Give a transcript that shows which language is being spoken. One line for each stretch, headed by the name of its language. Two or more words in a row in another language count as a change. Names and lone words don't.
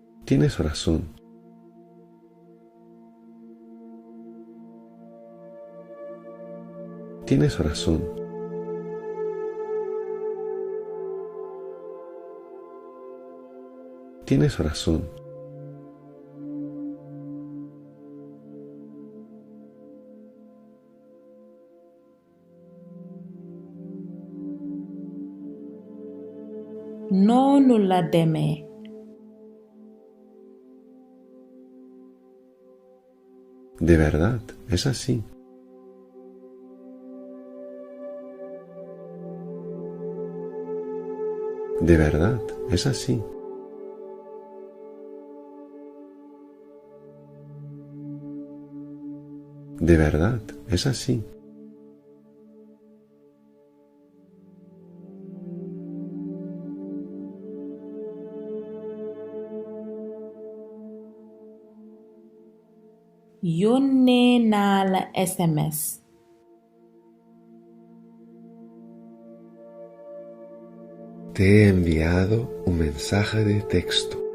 Spanish: Tienes razón. Tienes razón. Tienes razón.
Wolof: Noonu la demee.
Spanish: De verdad, es así. De verdad, es así. De verdad, es así.
Wolof: Yónnee naa la SMS.
Spanish: Te he enviado un mensaje de texto.